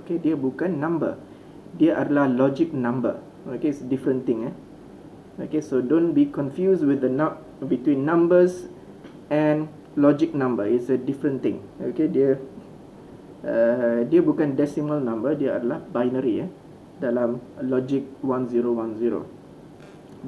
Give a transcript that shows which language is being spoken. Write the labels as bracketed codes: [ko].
[ms] Okay, dia bukan number, dia adalah logic number. [en] Okay, it's a different thing. Okay, so don't be confused with the between numbers and logic number. It's a different thing. [ms] Okay, dia bukan decimal number, dia adalah binary dalam logic 1010.